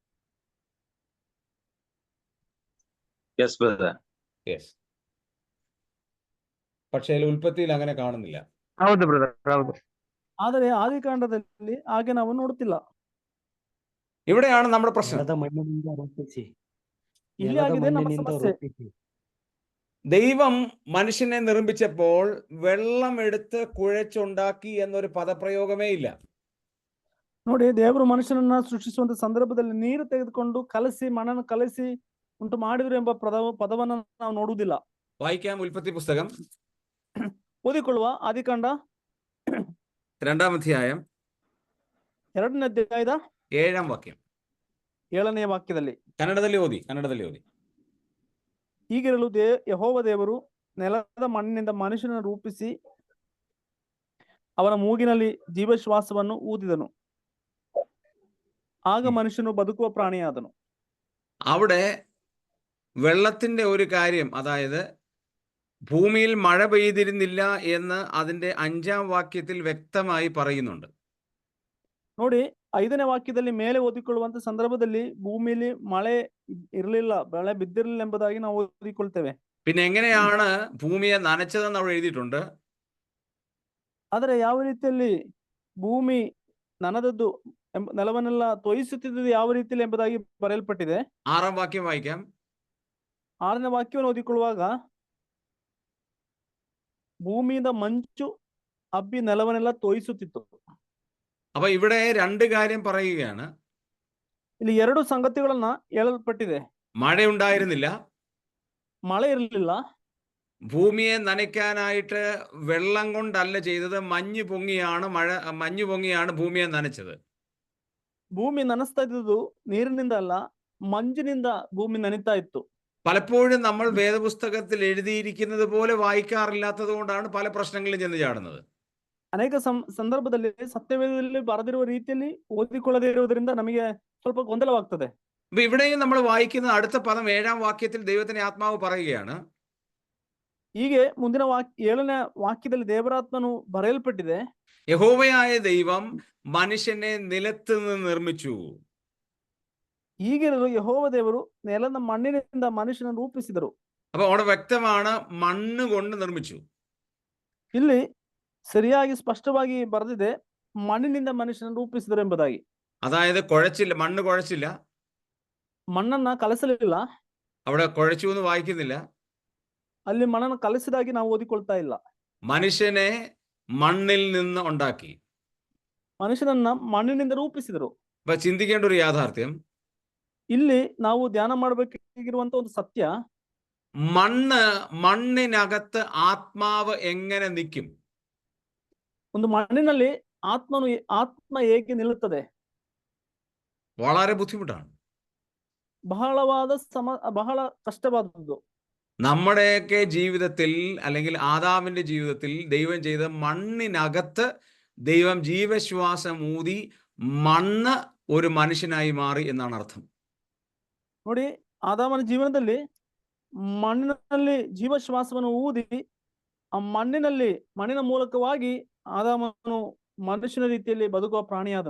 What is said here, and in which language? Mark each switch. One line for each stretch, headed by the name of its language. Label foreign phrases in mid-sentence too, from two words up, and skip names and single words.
English: Yes, brother. യെസ്.
Malayalam: പക്ഷേ ഉൽപ്പത്തിയിൽ അങ്ങനെ കാണുന്നില്ല.
Kannada: ಹೌದು ಬ್ರದರ್, ಹೌದು. ಆದರೆ ಆದಿಕಾಂಡದಲ್ಲಿ ಹಾಗೆ ನಾವು ನೋಡುತ್ತಿಲ್ಲ.
Malayalam: ഇവിടെയാണ് നമ്മുടെ പ്രശ്നം.
Kannada: ನೆಲದ ಮಣ್ಣಿನಿಂದ ರೂಪಿಸಿ ಇಲ್ಲಿ ನೆಲದ ಆಗಿದೆ ನಮ್ಮ ಮಣ್ಣಿನಿಂದ ಸಮಸ್ಯೆ. ರೂಪಿಸಿ
Malayalam: ദൈവം മനുഷ്യനെ നിർമ്മിച്ചപ്പോൾ വെള്ളം എടുത്ത് കുഴച്ചുണ്ടാക്കി എന്നൊരു പദപ്രയോഗമേ ഇല്ല.
Kannada: ನೋಡಿ, ದೇವರು ಮನುಷ್ಯನನ್ನ ಸೃಷ್ಟಿಸುವಂತ ಸಂದರ್ಭದಲ್ಲಿ ನೀರು ತೆಗೆದುಕೊಂಡು ಕಲಸಿ, ಮಣ್ಣನ್ನು ಕಲಸಿ ಉಂಟು ಮಾಡಿದ್ರು ಎಂಬ ಪದವನ್ನು ನಾವು ನೋಡುವುದಿಲ್ಲ.
Malayalam: വായിക്കാം ഉൽപ്പത്തി പുസ്തകം
Kannada: ಓದಿಕೊಳ್ಳುವ ಆದಿಕಾಂಡ
Malayalam: 2-ാം അധ്യായം
Kannada: 2ನೇ ಅಧ್ಯಾಯದ
Malayalam: 7-ാം വാക്യം.
Kannada: 7ನೇ ವಾಕ್ಯದಲ್ಲಿ കന്നഡದಲ್ಲಿ ಓದಿ. ಹೀಗಿರಲು ಯೆಹೋವ ದೇವರು ನೆಲದ ಮಣ್ಣಿನಿಂದ ಮನುಷ್ಯನನ್ನು ರೂಪಿಸಿ ಅವನ ಮೂಗಿನಲ್ಲಿ ಜೀವಶ್ವಾಸವನ್ನು ಊದಿದನು. ಆಗ ಮನುಷ್ಯನು ಬದುಕುವ ಪ್ರಾಣಿಯಾದನು.
Malayalam: അവിടെ വെള്ളത്തിന്റെ ഒരു കാര്യം, അതായത് ഭൂമിയിൽ മഴ പെയ്തിരുന്നില്ല എന്ന് അതിന്റെ 5-ാം വാക്യത്തിൽ വ്യക്തമായി പറയുന്നുണ്ട്.
Kannada: ನೋಡಿ, 5ನೇ ವಾಕ್ಯದಲ್ಲಿ ಮೇಲೆ ಓದಿಕೊಳ್ಳುವಂತ ಸಂದರ್ಭದಲ್ಲಿ ಭೂಮಿಯಲ್ಲಿ ಮಳೆ ಇರಲಿಲ್ಲ, ಮಳೆ ಬಿದ್ದಿರಲಿಲ್ಲ ಎಂಬುದಾಗಿ ನಾವು ಓದಿಕೊಳ್ತೇವೆ.
Malayalam: പിന്നെ എങ്ങനെയാണ് ഭൂമിയെ നനച്ചതെന്ന് അവിടെ എഴുതിയിട്ടുണ്ട്.
Kannada: ಆದರೆ ಯಾವ ರೀತಿಯಲ್ಲಿ ಭೂಮಿ ನನದದ್ದು ನೆಲವನ್ನೆಲ್ಲ ತೋಯಿಸುತ್ತಿದ್ದು ಯಾವ ರೀತಿಯಲ್ಲಿ ಎಂಬುದಾಗಿ ಬರೆಯಲ್ಪಟ್ಟಿದೆ.
Malayalam: 6-ാം വാക്യം വായിക്കാം.
Kannada: 6ನೇ ವಾಕ್ಯವನ್ನು ಓದಿಕೊಳ್ಳುವಾಗ, ಭೂಮಿಯಿಂದ ಮಂಚು ಹಬ್ಬಿ ನೆಲವನ್ನೆಲ್ಲ ತೋಯಿಸುತ್ತಿತ್ತು.
Malayalam: അപ്പൊ ഇവിടെ 2 കാര്യം പറയുകയാണ്.
Kannada: ಇಲ್ಲಿ 2 ಸಂಗತಿಗಳನ್ನ ಹೇಳಲ್ಪಟ್ಟಿದೆ.
Malayalam: മഴയുണ്ടായിരുന്നില്ല,
Kannada: ಮಳೆ ಇರಲಿಲ್ಲ,
Malayalam: ഭൂമിയെ നനയ്ക്കാനായിട്ട് വെള്ളം കൊണ്ടല്ല ചെയ്തത്, മഞ്ഞ് പൊങ്ങിയാണ് ഭൂമിയെ നനച്ചത്.
Kannada: ಭೂಮಿ ನನಸ್ತಾ ಇದ್ದುದು ನೀರಿನಿಂದ ಅಲ್ಲ, ಮಂಜಿನಿಂದ ಭೂಮಿ ನನಿತಾ ಇತ್ತು.
Malayalam: പലപ്പോഴും നമ്മൾ വേദപുസ്തകത്തിൽ എഴുതിയിരിക്കുന്നത് പോലെ വായിക്കാറില്ലാത്തത് കൊണ്ടാണ് പല പ്രശ്നങ്ങളും ചെന്ന് ചാടുന്നത്.
Kannada: ಅನೇಕ ಸಂದರ್ಭದಲ್ಲಿ ಸತ್ಯವೇದದಲ್ಲಿ ಬರೆದಿರುವ ರೀತಿಯಲ್ಲಿ ಓದಿಕೊಳ್ಳದೇ ಇರುವುದರಿಂದ ನಮಗೆ ಸ್ವಲ್ಪ ಗೊಂದಲವಾಗ್ತದೆ.
Malayalam: അപ്പൊ ഇവിടെയും നമ്മൾ വായിക്കുന്ന അടുത്ത പദം 7-ാം വാക്യത്തിൽ ദൈവത്തിന്റെ ആത്മാവ് പറയുകയാണ്.
Kannada: ಹೀಗೆ ಮುಂದಿನ 7ನೇ ವಾಕ್ಯದಲ್ಲಿ ದೇವರಾತ್ಮನು ಬರೆಯಲ್ಪಟ್ಟಿದೆ.
Malayalam: യഹോവയായ ദൈവം മനുഷ്യനെ നിലത്ത് നിന്ന് നിർമ്മിച്ചു.
Kannada: ಹೀಗಿರಲು ಯೆಹೋವ ದೇವರು ನೆಲದ ಮಣ್ಣಿನಿಂದ ಮನುಷ್ಯನನ್ನು ರೂಪಿಸಿದರು.
Malayalam: അപ്പൊ അവിടെ വ്യക്തമാണ്, മണ്ണ് കൊണ്ട് നിർമ്മിച്ചു.
Kannada: ಇಲ್ಲಿ ಸರಿಯಾಗಿ ಸ್ಪಷ್ಟವಾಗಿ ಬರೆದಿದೆ, ಮಣ್ಣಿನಿಂದ ಮನುಷ್ಯನನ್ನು ರೂಪಿಸಿದರು ಎಂಬುದಾಗಿ.
Malayalam: അതായത് കുഴച്ചില്ല, മണ്ണ് കുഴച്ചില്ല,
Kannada: ಮಣ್ಣನ್ನ ಕಲಸಲಿಲ್ಲ.
Malayalam: അവിടെ കുഴച്ചു എന്ന് വായിക്കുന്നില്ല.
Kannada: ಅಲ್ಲಿ ಮಣ್ಣನ್ನು ಕಲಸಿದಾಗಿ ನಾವು ಓದಿಕೊಳ್ತಾ ಇಲ್ಲ.
Malayalam: മനുഷ്യനെ മണ്ണിൽ നിന്ന് ഉണ്ടാക്കി.
Kannada: ಮನುಷ್ಯನನ್ನ ಮಣ್ಣಿನಿಂದ ರೂಪಿಸಿದರು.
Malayalam: അപ്പൊ ചിന്തിക്കേണ്ട ഒരു യാഥാർത്ഥ്യം,
Kannada: ಇಲ್ಲಿ ನಾವು ಧ್ಯಾನ ಮಾಡಬೇಕಾಗಿರುವಂತ ಒಂದು ಸತ್ಯ,
Malayalam: മണ്ണിനകത്ത് ആത്മാവ് എങ്ങനെ നിൽക്കും?
Kannada: ಒಂದು ಮಣ್ಣಿನಲ್ಲಿ ಆತ್ಮ ಹೇಗೆ ನಿಲ್ಲುತ್ತದೆ?
Malayalam: വളരെ ബുദ്ധിമുട്ടാണ്.
Kannada: ಬಹಳ ಕಷ್ಟವಾದದ್ದು.
Malayalam: നമ്മുടെയൊക്കെ ജീവിതത്തിൽ, അല്ലെങ്കിൽ ആദാമിന്റെ ജീവിതത്തിൽ ദൈവം ചെയ്ത മണ്ണിനകത്ത് ദൈവം ജീവശ്വാസം ഊതി മണ്ണ് ഒരു മനുഷ്യനായി മാറി എന്നാണ് അർത്ഥം.
Kannada: ನೋಡಿ, ಆದಾಮನ ಜೀವನದಲ್ಲಿ ಮಣ್ಣಿನಲ್ಲಿ ಜೀವಶ್ವಾಸವನ್ನು ಊದಿ ಆ ಮಣ್ಣಿನ ಮೂಲಕವಾಗಿ ಆದಾಮನು ಮನುಷ್ಯನ ರೀತಿಯಲ್ಲಿ ಬದುಕುವ ಪ್ರಾಣಿಯಾದನು.